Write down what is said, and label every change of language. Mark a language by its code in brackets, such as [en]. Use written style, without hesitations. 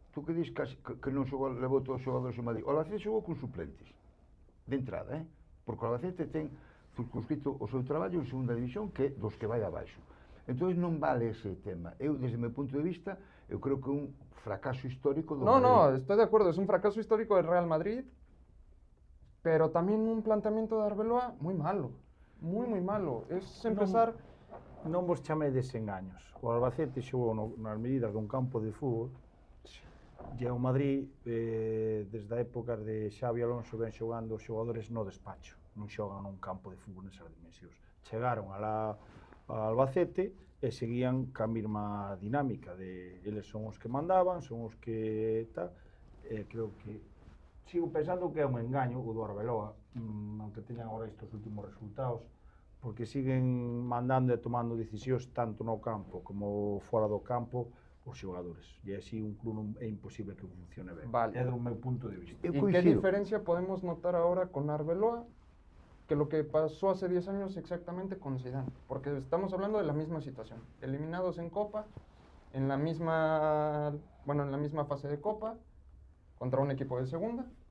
[gl] tú que dices que non xogou, levou todos os xogadores en Madrid. O Albacete xogou con suplentes, de entrada, porque o Albacete ten circunscrito o seu traballo en segunda división, que é dos que vai abaixo. Entón non vale ese tema. Eu, desde o meu punto de vista, eu creo que é un fracaso histórico do Madrid. [es] No, estoy de acuerdo. Es un fracaso histórico del Real Madrid. Pero también un planteamiento de Arbeloa muy malo. Muy malo. Es empezar... [gl] Non vos chamedes engaños. O Albacete xogou nas medidas dun campo de fútbol. E o Madrid, desde a época de Xavi Alonso, ven xogando os xogadores no despacho. Non xogan nun campo de fútbol nesas dimensións. Chegaron a Albacete e seguían ca mesma dinámica de eles son os que mandaban, son os que tal. Creo que sigo pensando que é un engaño o do Arbeloa, aunque teñan agora estes últimos resultados, porque siguen mandando e tomando decisións tanto no campo como fora do campo os xogadores. E así un club é imposible que funcione ben. Vale. É do meu punto de vista. Eu [es] ¿Y qué [gl] coincido. [es] diferencia podemos notar ahora con Arbeloa? Que lo que pasó hace 10 años exactamente con Zidane. Porque estamos hablando de la misma situación. Eliminados en Copa, en la misma fase de Copa, contra un equipo de segunda.